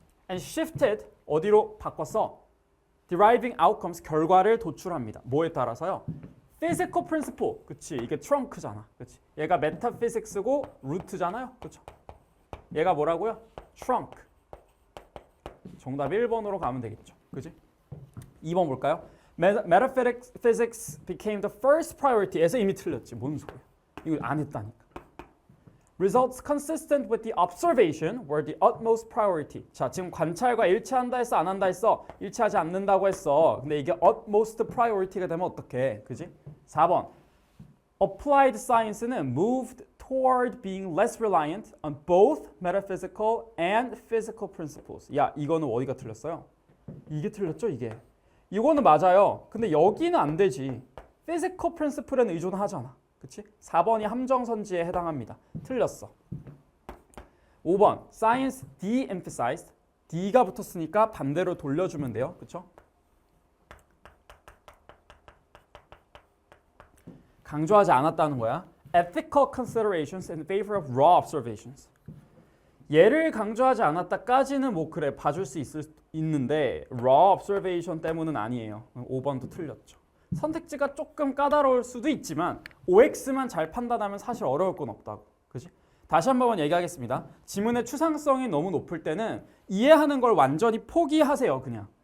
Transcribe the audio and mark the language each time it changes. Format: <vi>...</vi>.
<en>and shifted</en> <ko>어디로 바꿨어?</ko> <en>deriving outcomes</en> <ko>결과를 도출합니다. 뭐에 따라서요? physical principle. 그치? 이게 trunk잖아. 그치? 얘가 metaphysics고 root잖아요. 그쵸? 얘가 뭐라고요? trunk. 정답 1번으로 가면 되겠죠. 그치? 2번 볼까요?</ko> <en>Metaphysics became the first priority에서</en> <ko>이미 틀렸지. 뭔 소리야? 이거 안 했다니까.</ko> <en>Results consistent with the observation were the utmost priority.</en> <ko>자, 지금 관찰과 일치한다 했어? 안 한다 했어? 일치하지 않는다고 했어. 근데 이게 utmost priority가 되면 어떡해? 그지? 4번.</ko> <en>Applied science는 moved toward being less reliant on both metaphysical and physical principles.</en> <ko>야, 이거는 어디가 틀렸어요? 이게 틀렸죠, 이게. 이거는 맞아요. 근데 여기는 안 되지. physical principle에는 의존하잖아. 그치? 4번이 함정선지에 해당합니다. 틀렸어. 5번</ko> <en>science de-emphasized.</en> <ko>D가 붙었으니까 반대로 돌려주면 돼요. 그쵸? 강조하지 않았다는 거야.</ko> <en>Ethical considerations in favor of raw observations.</en> <ko>얘를 강조하지 않았다까지는 뭐 그래 봐줄 수 있는데 raw observation 때문은 아니에요. 5번도 틀렸죠. 선택지가 조금 까다로울 수도 있지만 OX만 잘 판단하면 사실 어려울 건 없다고. 그지? 다시 한번 얘기하겠습니다. 지문의 추상성이 너무 높을 때는 이해하는 걸 완전히 포기하세요. 그냥.</ko>